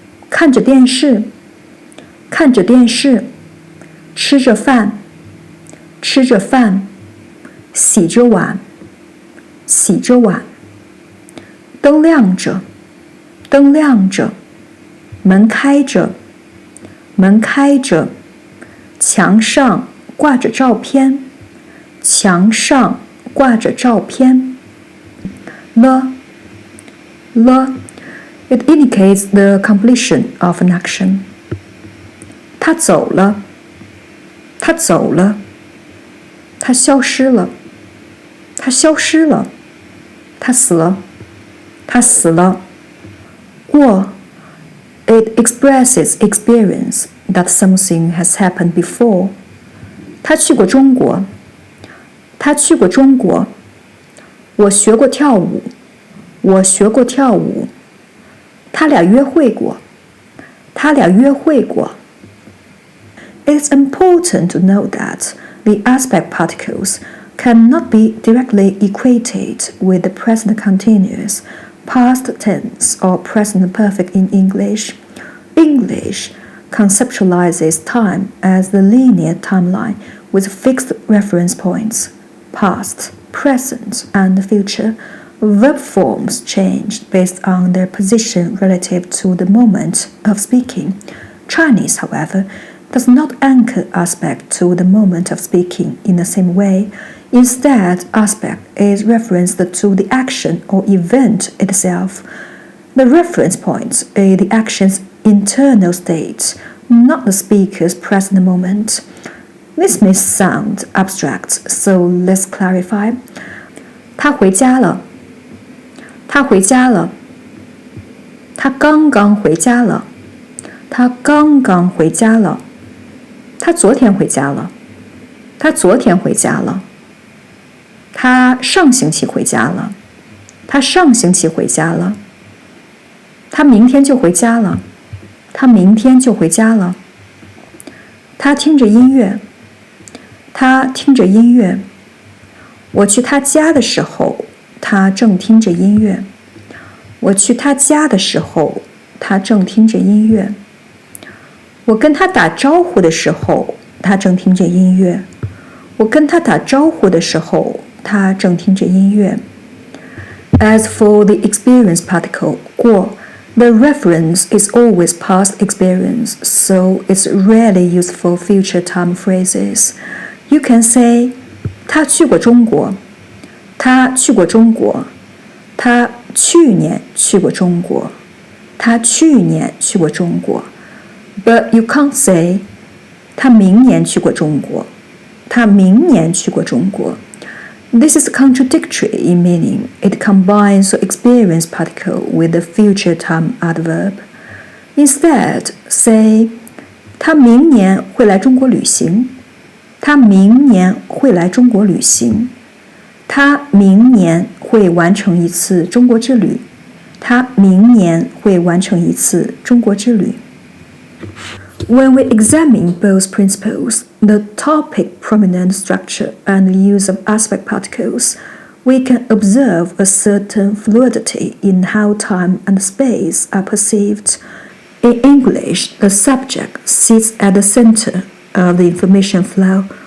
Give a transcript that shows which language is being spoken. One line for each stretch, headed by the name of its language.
Chinese: 看着电视，看着电视，吃着饭，吃着饭，洗着碗，洗着碗。灯亮着，灯亮着，门开着，门开着，墙上挂着照片，墙上挂着照片。
English: 了 It indicates the completion of an action.
Chinese: 他走了，他走了，他消失了，他消失了，他死了，他死了。
English: 过 It expresses experience that something has happened before.
Chinese: 他去过中国，他去过中国。我学过跳舞，我学过跳舞。他俩约会过，他俩约会过。
English: It's important to note that the aspect particles cannot be directly equated with the present continuous, past tense, or present perfect in English. English conceptualizes time as the linear timeline with fixed reference points, past, present, and future. Verb forms change based on their position relative to the moment of speaking. Chinese, however, does not anchor aspect to the moment of speaking in the same way. Instead, aspect is referenced to the action or event itself. The reference point is the action's internal state, not the speaker's present moment. This may sound abstract, so let's clarify.
Chinese: 他回家了，他回家了，他刚刚回家了，他刚刚回家了，他昨天回家了，他昨天回家了，他上星期回家了，他上星期回家了，他明天就回家了，他明天就回家了，他听着音乐，他听着音乐。我去他家的时候，他正听着音乐。我去他家的时候，他正听着音乐。我跟他打招呼的时候，他正听着音乐。我跟他打招呼的时候，他正听着音乐。
English: As for the experience particle, 过 the reference is always past experience, so it's rarely used for future time phrases. You can say,
Chinese: 他去过中国，他去过中国。他去年去过中国。他去年去过中国。
English: But you can't say
Chinese: 他明年去过中国。他明年去过中国。
English: This is contradictory in meaning. It combines the experience particle with the future time adverb. Instead, say
Chinese: 他明年会来中国旅行。他明年会来中国旅行。他明年会完成一次中国之旅。他明年会完成一次中国之旅。
English: When we examine both principles, the topic prominent structure and the use of aspect particles, we can observe a certain fluidity in how time and space are perceived. In English, the subject sits at the center of the information flow.